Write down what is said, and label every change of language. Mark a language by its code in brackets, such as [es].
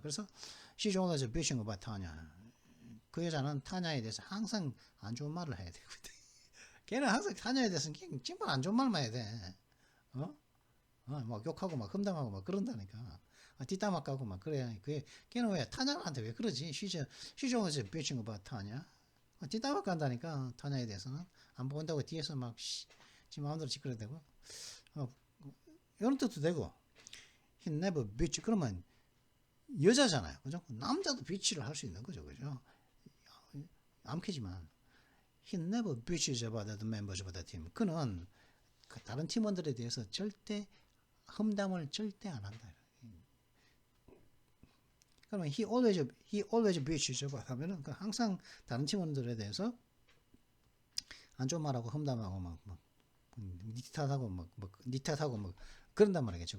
[en] 그래서 she's always bitching about Tanya. [ko] 그 여자는 타냐에 대해서 항상 안 좋은 말을 해야 되거든. 걔는 항상 타냐에 대해서는 정말 안 좋은 말만 해야 돼. 막 욕하고 막 험담하고 막 그런다니까. 뒷담화 까고 막 그래. 걔는 왜 타냐한테 왜 그러지? [en] she's always bitching about 타냐. [ko] 뒷담화 깐다니까 타냐에 대해서는 안 본다고 뒤에서 막 지 마음대로 짓거려대고. 이런 뜻도 되고. [en] he never bitch. [ko] 그러면 여자잖아요. 그죠? 남자도 비치를 할 수 있는 거죠. 그죠? [en] 암캐지만 he never bitches about the members of the team. [ko] 그는 다른 팀원들에 대해서 절대 험담을 절대 안 한다. 그러면 [en] he always bitches about [ko] 하면은 항상 다른 팀원들에 대해서 안 좋은 말하고 험담하고 막 니 탓하고 막 그런단 말이겠죠.